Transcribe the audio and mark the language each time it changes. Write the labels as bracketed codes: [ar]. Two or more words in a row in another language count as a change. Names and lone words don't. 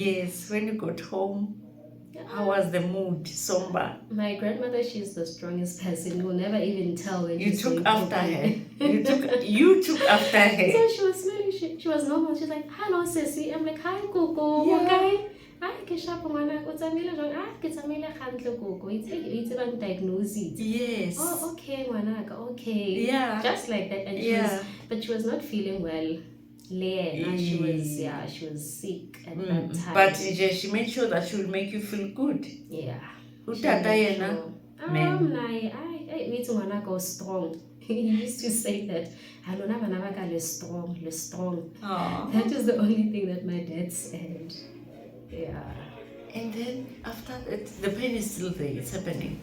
[en] Yes, when you got home, how was the mood? Somber. My grandmother, she's the strongest person. You'll never even tell when You she's took going after to her. You took after her. So she was smiling. She was normal. She's like, "Hello, Sissy." I'm like, "Hi, Coco. Yeah. Okay. Hi, Kesha, [st] ngwana. O tsamile jwang? Ke tsamile gantle, Coco. [en] It's bang diagnose it." Yes. Oh, okay, ngwanaka. Okay. Yeah. Just like that. And she was not feeling well. She was sick at that time. But she made sure that she would make you feel good. Yeah. [zu] Utata yena. [en] Man. I go strong. He used to say that. Strong. Aww. That is the only thing that my dad said. Yeah. And then after that, the pain is still there. It's happening.